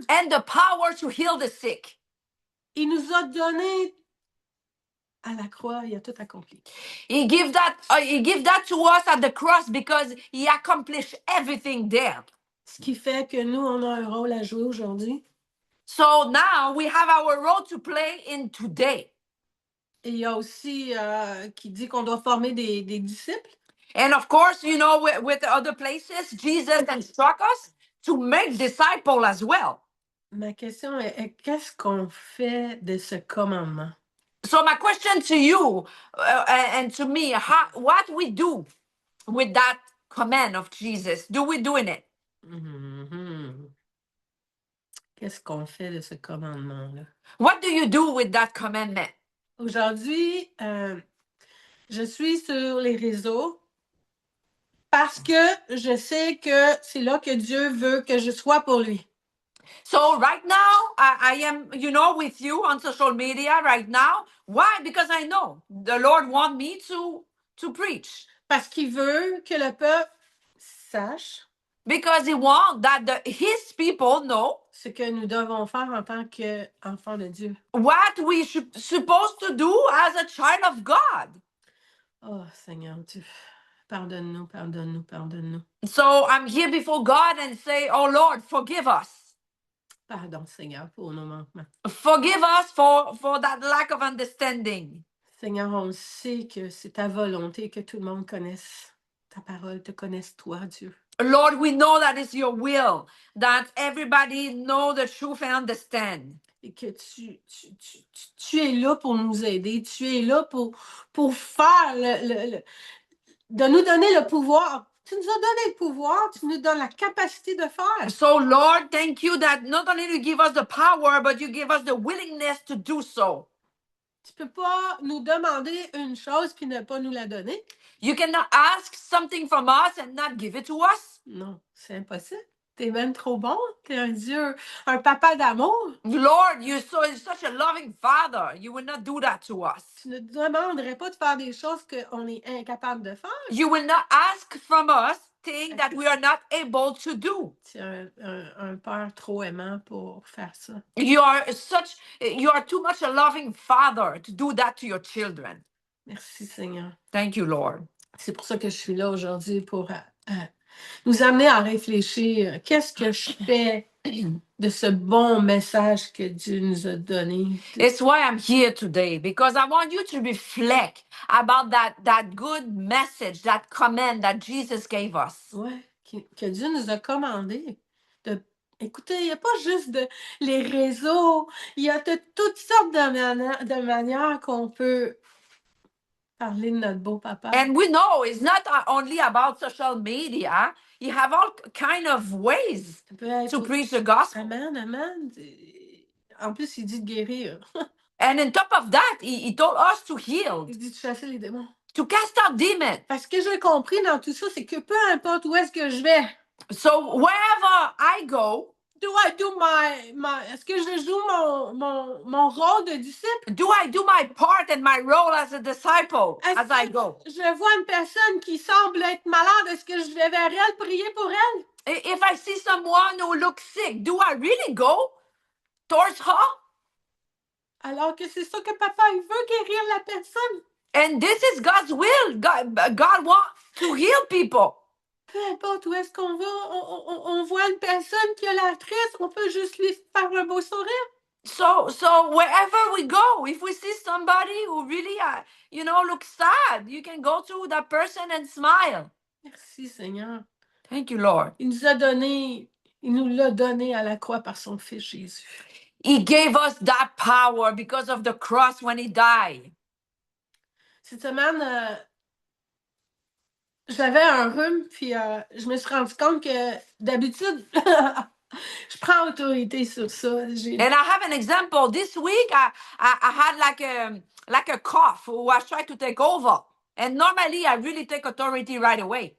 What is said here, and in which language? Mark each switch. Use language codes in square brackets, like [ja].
[en] and the power to heal the sick. [fr] Il nous a donné à la croix, il a tout accompli. [en] He gave that to us at the cross because he accomplished everything there. [fr] Ce qui fait que nous, on a un rôle à jouer aujourd'hui. [en] So now we have our role to play in today. [fr] Et il y a aussi qui dit qu'on doit former des disciples. [en] And of course, you know, with other places, Jesus instructs us to make disciples as well. [fr] Ma question est qu'est-ce qu'on fait de ce commandement? [en] So my question to you and to me, what we do with that command of Jesus? Do we doing it? Mm-hmm. [fr] Qu'est-ce qu'on fait de ce commandement-là? [en] What do you do with that commandment? [fr] Aujourd'hui, je suis sur les réseaux parce que je sais que c'est là que Dieu veut que je sois pour lui. [en] So right now, I am, you know, with you on social media right now. Why? Because I know the Lord wants me to preach. [fr] Parce qu'il veut que le peuple sache [en] Because he wants that his people know [fr] ce que nous devons faire en tant qu'enfants de Dieu. [en] what we supposed to do as a child of God. [fr] Oh, Seigneur Dieu, pardonne-nous, pardonne-nous, pardonne-nous. [en] So I'm here before God and say, oh Lord, forgive us. [fr] Pardon, Seigneur, pour nos manquements. [en] Forgive us for that lack of understanding. [fr] Seigneur, on sait que c'est ta volonté que tout le monde connaisse ta parole, te connaisse toi, Dieu. [en] Lord, we know that it's your will, that everybody know the truth and understand. [fr] Et que tu es là pour nous aider, tu es là pour faire de nous donner le pouvoir. Tu nous as donné le pouvoir, tu nous donnes la capacité de faire. [en] So Lord, thank you that not only you give us the power, but you give us the willingness to do so. [fr] Tu peux pas nous demander une chose puis ne pas nous la donner. [en] You cannot ask something from us and not give it to us. [fr] Non, c'est impossible. T'es même trop bon. T'es un Dieu, un papa d'amour. [en] Lord, you're such a loving Father. You will not do that to us. [fr] Tu ne demanderais pas de faire des choses qu'on est incapable de faire. [en] You will not ask from us things that we are not able to do. [fr] Tu es un père trop aimant pour faire ça. [en] You are too much a loving Father to do that to your children. [fr] Merci, Seigneur. [en] Thank you, Lord. [fr] C'est pour ça que je suis là aujourd'hui pour nous amener à réfléchir. Qu'est-ce que je fais de ce bon message que Dieu nous a donné? [en] It's why I'm here today, because I want you to reflect about that good message, that command that Jesus gave us. [fr] Ouais, que Dieu nous a commandé. Écoutez, il n'y a pas juste les réseaux, il y a toutes sortes de manières qu'on peut parler de notre beau papa. [en] And we know it's not only about social media. You have all kind of ways [fr] Ça peut être [en] to preach the gospel. [fr] Amen, amen. En plus, il dit de guérir. [en] And on top of that, he told us to heal, [fr] Il dit de chasser les démons. [en] to cast out demons. [fr] Parce que j'ai compris dans tout ça, c'est que peu importe où est-ce que je vais, [en] So wherever I go, do I do [fr] est-ce que je joue mon rôle de disciple? [en] do I do my part and my role as a disciple [fr] Est-ce [en] as I [fr] que [en] go? [fr] je vois une personne qui semble être malade, est-ce que je vais vers elle prier pour elle? [en] If I see someone who looks sick, do I really go towards her? [fr] Alors que c'est ça que papa, il veut guérir la personne. [en] And this is God's will. God wants to heal people. [fr] Peu importe où est-ce qu'on va, on voit une personne qui a l'air triste, on peut juste lui faire un beau sourire. [en] So wherever we go, if we see somebody who really, looks sad, you can go to that person and smile. [fr] Merci Seigneur. [en] Thank you, Lord. [fr] Il nous l'a donné à la croix par son Fils Jésus. [en] He gave us that power because of the cross when he died. [fr] Cette semaine, j'avais un rhume, puis je me suis rendu compte que d'habitude, je prends autorité sur ça. [en] And I have an example. This week, I had like a cough who was trying to take over. And normally, I really take authority right away.